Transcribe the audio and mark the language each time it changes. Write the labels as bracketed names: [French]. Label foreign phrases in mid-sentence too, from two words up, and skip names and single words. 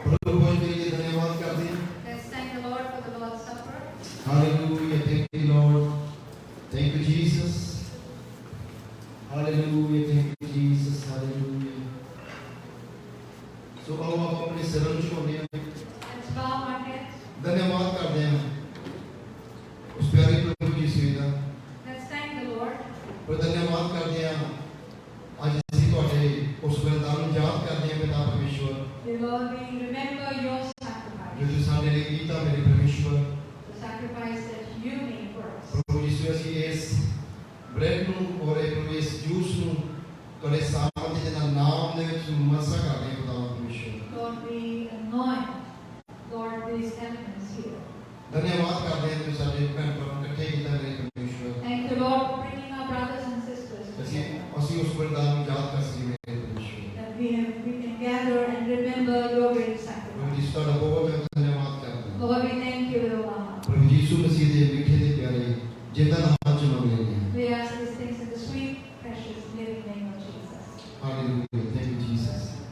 [Hindi] प्रभु भोज के लिए धन्यवाद करते हैं। [English] Let's thank the Lord for the Lord's Supper. Hallelujah, thank you Lord, thank you Jesus, Hallelujah, thank you Jesus, Hallelujah। [Hindi] सो आओ आप अपने सिर झुकाते हैं, [English] Let's bow our heads. [Hindi] धन्यवाद करते हैं उस प्यारे प्रभु यीशु का। [English] Let's thank the Lord. [Hindi] और धन्यवाद करते हैं आज [Punjabi] ਅਸੀਂ ਤੁਹਾਡੇ ਉਸ ਬलिदान ਨੂੰ ਯਾਦ ਕਰਦੇ ਹਾਂ ਪਿਤਾ ਪਰਮੇਸ਼ਵਰ, [English] Dear Lord, we remember your sacrifice, [Punjabi] ਜੋ ਤੁਸੀਂ ਸਾਡੇ ਲਈ ਕੀਤਾ ਮੇਰੇ ਪਰਮੇਸ਼ਵਰ। [English] the sacrifice that you made for us. [Punjabi] ਪ੍ਰਭੂ ਯੀਸ਼ੂ ਅਸੀਂ ਇਸ ਬ੍ਰੈਡ ਨੂੰ ਔਰ ਇਸ ਜੂਸ ਨੂੰ ਤੁਹਾਡੇ ਸਾਹਮਣੇ ਦੇ ਨਾਮ ਦੇ ਵਿੱਚ ਮਸਾ ਕਰਦੇ ਹਾਂ ਪਿਤਾ ਪਰਮੇਸ਼ਵਰ। [English] Lord, we anoint, Lord, these elements here. [Punjabi] ਧੰਨਵਾਦ ਕਰਦੇ ਹਾਂ ਤੁਸੀਂ ਸਾਡੇ ਭੈਣ ਭਰਾ ਨੂੰ ਇਕੱਠੇ ਕੀਤਾ ਮੇਰੇ ਪਰਮੇਸ਼ਵਰ। [English] Thank the Lord for bringing our brothers and sisters together, [Punjabi] ਅਸੀਂ ਉਸ ਬलिदान ਨੂੰ ਯਾਦ ਕਰ ਸਕੀਏ ਮੇਰੇ ਪਰਮੇਸ਼ਵਰ। [English] that we can gather and remember your great ਪ੍ਰਭੂ sacrifice. [Punjabi] ਜੀ ਤੁਹਾਡਾ ਬਹੁਤ ਧੰਨਵਾਦ ਕਰਦੇ ਹਾਂ। [English] Lord, we thank you with all our heart. [Punjabi] ਪ੍ਰਭੂ ਯੀਸ਼ੂ ਮਸੀਹ ਦੇ ਮਿੱਠੇ ਤੇ ਪਿਆਰੇ ਜਿੰਦਾ ਨਾਮ ਚ ਮੰਗ ਲੈਂਦੇ ਹਾਂ। [English] We ask these things in the sweet, precious, living name of Jesus. Hallelujah, thank you Jesus।